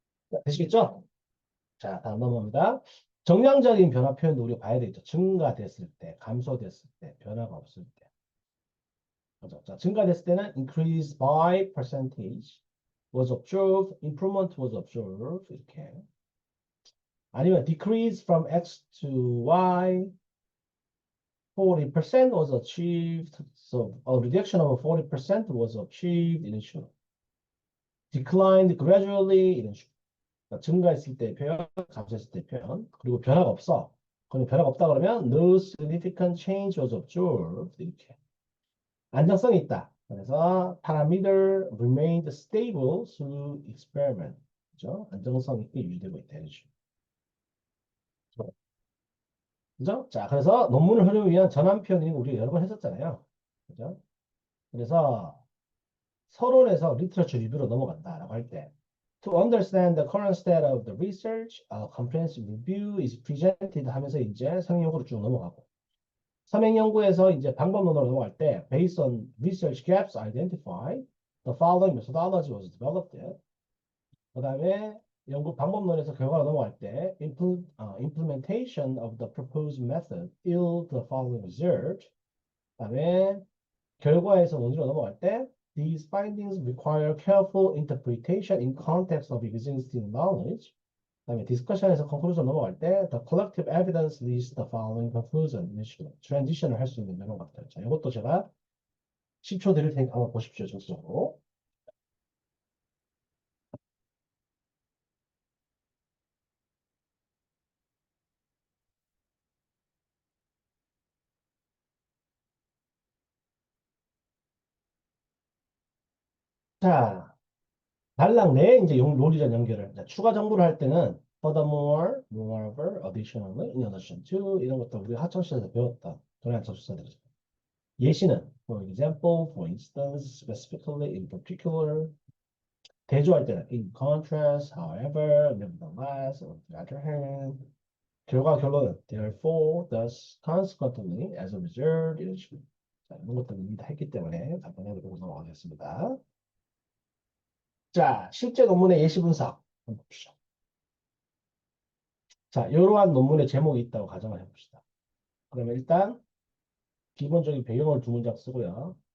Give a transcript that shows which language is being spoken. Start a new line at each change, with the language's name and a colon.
Korean: 자, 되시겠죠? 자, 다음 넘어갑니다. 정량적인 변화 표현도 우리가 봐야 되겠죠. 증가됐을 때, 감소됐을 때, 변화가 없을 때. 그죠? 자, 증가됐을 때는
English: increase by percentage was observed, improvement was observed
Korean: 이렇게. 아니면
English: decrease from X to Y, 40% was achieved, So a reduction of 40% was achieved
Korean: 이런 식으로.
English: declined gradually
Korean: 이런 식으로. 그러니까 증가했을 때 표현, 감소했을 때 표현. 그리고 변화가 없어. 그럼 변화가 없다 그러면
English: no significant change was observed
Korean: 이렇게. 안정성이 있다. 그래서
English: parameter remained stable through experiment.
Korean: 그죠? 안정성 있게 유지되고 있다. 이런 식으로. 그죠? 자, 그래서 논문을 흐르기 위한 전환 표현이 우리가 여러 번 했었잖아요. 그죠? 그래서 서론에서 리터처 리뷰로 넘어간다라고 할 때,
English: to understand the current state of the research, a comprehensive review is presented
Korean: 하면서 이제 성인 연구로 쭉 넘어가고, 서명 연구에서 이제 방법론으로 넘어갈 때,
English: based on research gaps identified, the following methodology was developed.
Korean: 그 다음에 연구 방법론에서 결과로 넘어갈 때,
English: implementation of the proposed method yield the following result.
Korean: 그 다음에 결과에서 논리로 넘어갈 때
English: these findings require careful interpretation in context of existing knowledge.
Korean: 그다음에
English: discussion에서 conclusion
Korean: 넘어갈 때
English: the collective evidence leads to the following conclusion.
Korean: 이런 식으로 transition을 할 수 있는 이런 것들. 자, 이것도 제가 10초 드릴 테니까 한번 보십시오. 전적으로. 자, 단락 내에 이제 논리적 연결을. 자, 추가 정보를 할 때는
English: furthermore, moreover, additionally, in addition to
Korean: 이런 것도 우리가 학창시절에 배웠던 동양 접수사들이죠. 예시는
English: for example, for instance, specifically, in particular.
Korean: 대조할 때는
English: in contrast, however, nevertheless, on the other hand.
Korean: 결과 결론은
English: therefore, thus, consequently, as a result
Korean: 이런 식으로. 자, 이런 것들을 이미 다 했기 때문에 간단하게 보고 넘어가겠습니다. 자, 실제 논문의 예시 분석 한번 봅시다. 자, 이러한 논문의 제목이 있다고 가정을 해봅시다. 그러면 일단 기본적인 배경을 두 문장 쓰고요.